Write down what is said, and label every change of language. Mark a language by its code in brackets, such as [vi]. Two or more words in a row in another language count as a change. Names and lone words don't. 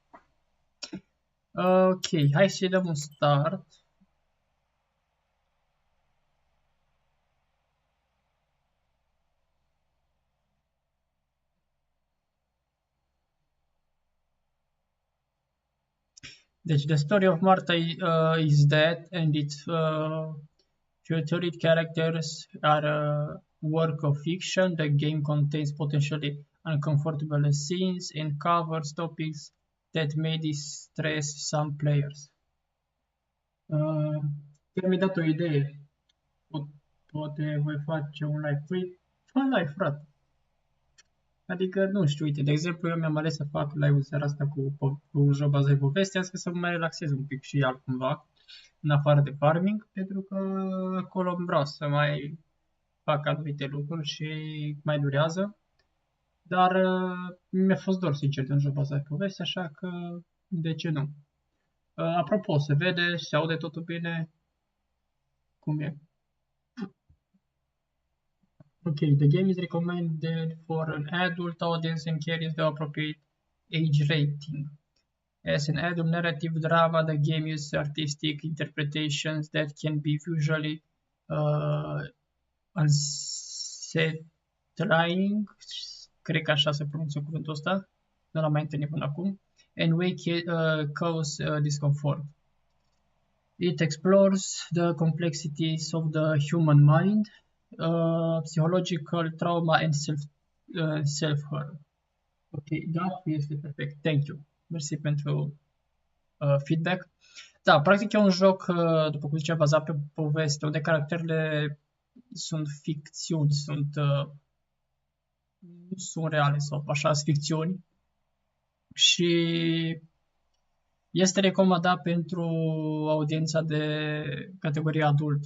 [ro] Ok, hai să-i dăm un start. Deci, [en] the story of Martha is dead and its featured characters are a work of fiction. The game contains potentially uncomfortable scenes and covers topics that may distress some players. [ro] Mi-ai dat o idee. Poate voi face un live. Păi, fă live, frate. Adică, nu știu, uite, de exemplu, eu mi-am ales să fac live-ul seara asta cu un joc bazat pe poveste, astfel să mă mai relaxez un pic și altcumva, în afară de farming, pentru că acolo vreau să mai fac anumite lucruri și mai durează. Dar mi-a fost dor, sincer, de un joc bazat pe poveste, așa că de ce nu? Apropo, se vede, se aude totul bine? Cum e? [en] Okay, the game is recommended for an adult audience and carries the appropriate age rating. As an adult narrative drama, the game uses artistic interpretations that can be visually unsettling, [ro] cred că așa se pronunță cuvântul ăsta, nu l-am mai întâlnit până acum, [en] and may cause discomfort. It explores the complexities of the human mind, psychological trauma and self-harm. [ro] Ok, da, este perfect. [en] Thank you. [ro] Mersi pentru feedback. Da, practic e un joc, după cum zicea, bazat pe poveste, unde caracterele sunt ficțiuni, nu sunt reale sau așa, sunt ficțiuni. Și este recomandat pentru audiența de categorie adultă.